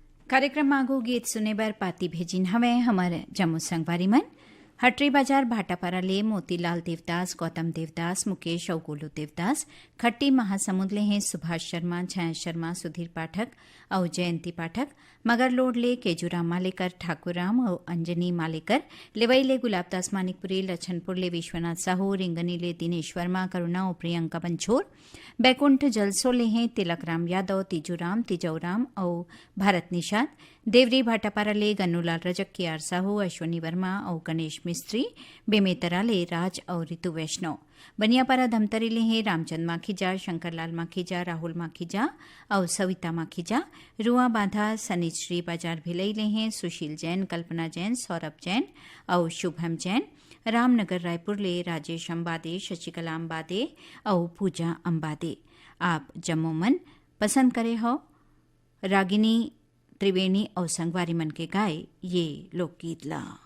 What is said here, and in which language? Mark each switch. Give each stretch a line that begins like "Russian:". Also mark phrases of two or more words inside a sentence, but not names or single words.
Chhattisgarhi: कार्यक्रम मागो गीत सुने बर पाती भेजिन हवे हमर जम्मू संगवारी मन हटरी बाजार भाटापारा ले मोतीलाल देवदास, गौतम देवदास, मुकेश और गोलू देवदास, खट्टी महासमुंद ले हैं सुभाष शर्मा, छाया शर्मा, सुधीर पाठक और जयंती पाठक, मगरलोड ले केजूराम मालेकर, ठाकुरराम और अंजनी मालेकर, लेवई ले गुलाबदास मानिकपुरी, लछनपुर ले विश्वनाथ साहू, रिंगनी ले दिनेश वर्मा, करुणा और प्रियंका बंछोर, बैकुंठ जलसो ले हैं तिलकराम यादव, तीजूराम, तिजौराम और भारत निषाद, देवरी भाटापारा ले गन्नूलाल रजक, केआर साहू, अश्वनी वर्मा और गणेश मिस्त्री, बेमेतरा ले राज और ऋतु वैष्णव, बनियापारा धमतरी ले हैं रामचंद माखीजा, शंकरलाल माखीजा, राहुल माखीजा और सविता माखीजा, रुआ बांधा सनिश्री बाजार भिलई ले हैं सुशील जैन, कल्पना जैन, सौरभ जैन और शुभम जैन, रामनगर रायपुर ले राजेश अंबादे, शशिकला अंबादे और पूजा अंबादे। आप जम्मू मन पसंद करे हो रागिनी त्रिवेणी और संगवारी मन के गाए ये लोकगीत ला।